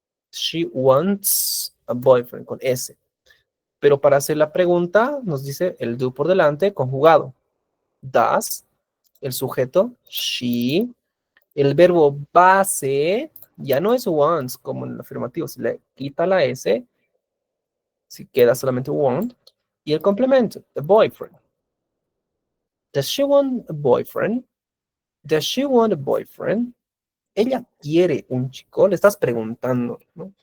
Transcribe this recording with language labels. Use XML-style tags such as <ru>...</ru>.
<en>She wants a boyfriend</en> <es>con S. Pero para hacer la pregunta nos dice el do por delante conjugado. Does, el sujeto, she, el verbo base, ya no es wants como en el afirmativo, se le quita la S, si queda solamente want, y el complemento, the boyfriend.</es> <en>Does she want a boyfriend? Does she want a boyfriend?</en> <es>Ella quiere un chico, le estás preguntando, ¿no?</es>